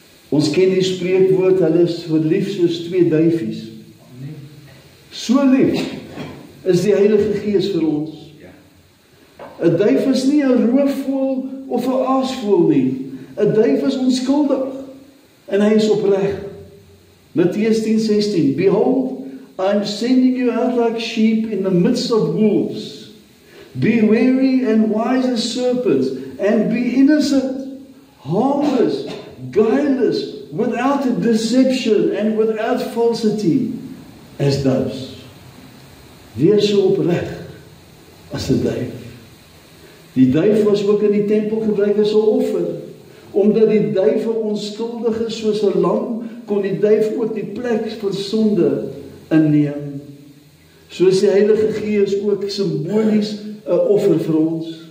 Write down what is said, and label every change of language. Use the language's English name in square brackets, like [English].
[Afrikaans] Ons ken die spreekwoord, hulle is verlief soos twee duifies. So lief is die Heilige Gees vir ons. 'n duif is nie 'n roofvoël of 'n aasvoël nie. 'n duif is onskuldig en hy is opreg. Matteus 10:16. [English] Behold, I am sending you out like sheep in the midst of wolves. Be wary and wise as serpents, and be innocent, harmless, guileless, without deception and without falsity, as doves. [Afrikaans] Wees so opreg as 'n duif. Die duif was ook in die tempel gebruik as 'n offer. Omdat die duif onskuldig is soos 'n lam, kon die duif ook die plek van sonde inneem. Soos die Heilige Gees ook simbolies 'n offer vir ons.